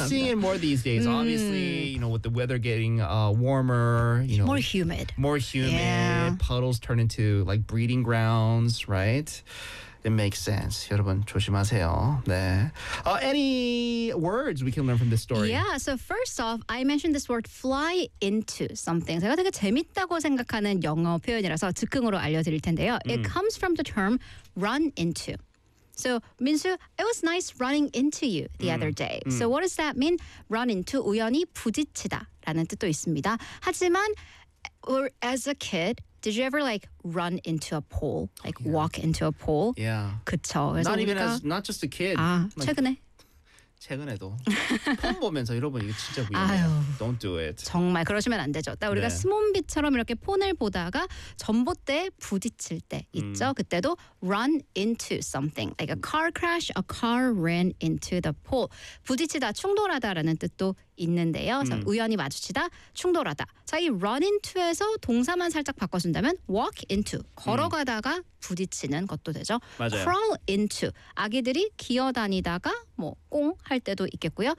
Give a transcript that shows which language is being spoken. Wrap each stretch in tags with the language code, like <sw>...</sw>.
<en>seeing it more these days obviously you know with the weather getting warmer you know more humid yeah. puddles turn into like breeding grounds right. It makes sense.</en> <ko>여러분 조심하세요. 네.</ko> <en>Any words we can learn from this story? Yeah. So first off, I mentioned this word fly into something.</en> <ko>제가 되게 재밌다고 생각하는 영어 표현이라서 즉흥으로 알려드릴 텐데요.</ko> <en>It comes from the term run into. So, Minsu, it was nice running into you the other day. So what does that mean? Run into,</en> <ko>우연히 부딪히다 라는 뜻도 있습니다. 하지만,</ko> <en>or as a kid, did you ever like run into a pole? Like yeah. walk into a pole? Yeah.</en> <ko>그쵸.</ko> <en>Not</en> <ko>그러니까?</ko> <en>even as, not just a kid.</en> <ko>아,</ko> <en>like,</en> <ko>최근에. 최근에도. 폰 보면서 여러분 이거 진짜 위험해요. 아유,</ko> <en>Don't do it.</en> <ko>정말 그러시면 안 되죠. 딱 우리가 네. 스몬비처럼 이렇게 폰을 보다가 전봇대에 부딪힐 때 있죠. 그때도</ko> <en>run into something. Like a car crash, a car ran into the pole.</en> <ko>부딪히다, 충돌하다라는 뜻도 있는데요. 우연히 마주치다, 충돌하다. 자, 이 run into에서 동사만 살짝 바꿔준다면</ko> <en>walk into,</en> <ko>걸어가다가 부딪히는 것도 되죠. 맞아요.</ko> <en>crawl into,</en> <ko>아기들이 기어다니다가 뭐 꽁 할 때도 있겠고요.</ko>